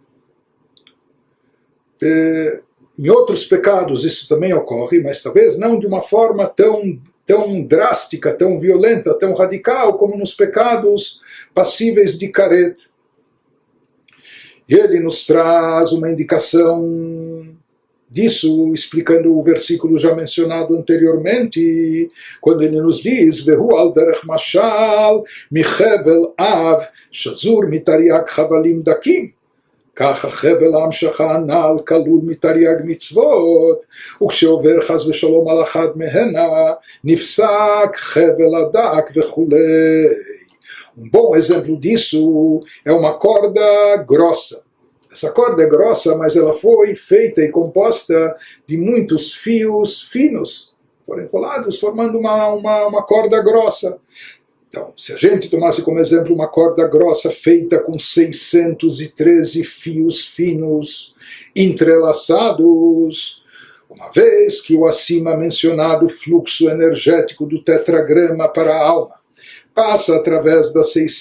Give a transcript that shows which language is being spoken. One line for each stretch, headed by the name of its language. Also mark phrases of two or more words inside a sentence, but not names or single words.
Portuguese: Em outros pecados isso também ocorre, mas talvez não de uma forma tão drástica, tão violenta, tão radical como nos pecados passíveis de karet. E ele nos traz uma indicação disso, explicando o versículo já mencionado anteriormente, quando ele nos diz
Hebrew: והוא על דרך משל מחבל עב שזור מתרי"ג חבלים דקים כך החבל ההמשכה הנ"ל כלול מתרי"ג מצוות, וכשעובר חס ושלום על אחת מהנה נפסק חבל הדק וכולי.
Portuguese: Bom exemplo disso é uma corda grossa. Essa corda é grossa, mas ela foi feita e composta de muitos fios finos, foram enrolados, formando uma corda grossa. Então, se a gente tomasse como exemplo uma corda grossa feita com 613 fios finos entrelaçados, uma vez que o acima mencionado fluxo energético do tetragrama para a alma passa através das